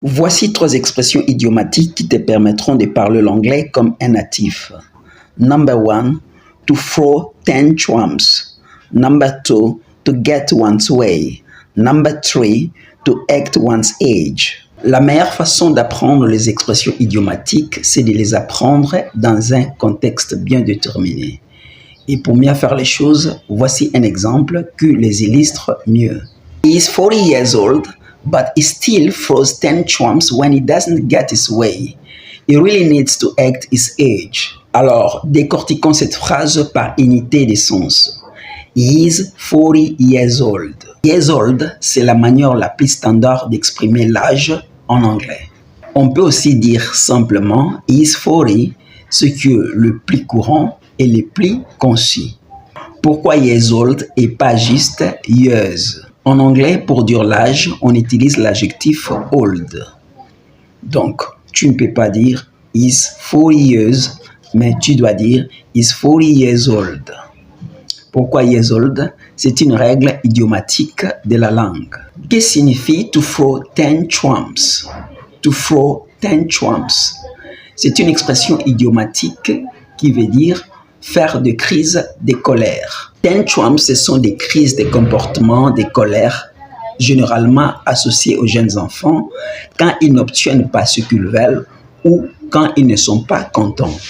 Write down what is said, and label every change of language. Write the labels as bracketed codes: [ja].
[fr] Voici 3 expressions idiomatiques qui te permettront de parler l'anglais comme un natif. [en] Number 1, to throw tantrums. Number 2, to get one's way. Number 3, to act one's age. [fr] La meilleure façon d'apprendre les expressions idiomatiques, c'est de les apprendre dans un contexte bien déterminé. Et pour mieux faire les choses, voici un exemple qui les illustre mieux. [en] He is 40 years old, but he still throws tantrums when he doesn't get his way. He really needs to act his age. [fr] Alors, décortiquons cette phrase par unité de sens. [en] He is 40 years old. Years old, [fr] c'est la manière la plus standard d'exprimer l'âge en anglais. On peut aussi dire simplement [en] he is 40, [fr] ce qui est le plus courant et le plus concis. Pourquoi years old et pas juste years? En anglais, pour dire l'âge, on utilise l'adjectif old. Donc, tu ne peux pas dire [en] is 40 years, [fr] mais tu dois dire [en] is 40 years old. [fr] Pourquoi years old? C'est une règle idiomatique de la langue. Que signifie [en] to throw tantrums? To throw tantrums. [fr] C'est une expression idiomatique qui veut dire faire des crises de colère. Tantrums, ce sont des crises de comportement, de colère, généralement associées aux jeunes enfants quand ils n'obtiennent pas ce qu'ils veulent ou quand ils ne sont pas contents.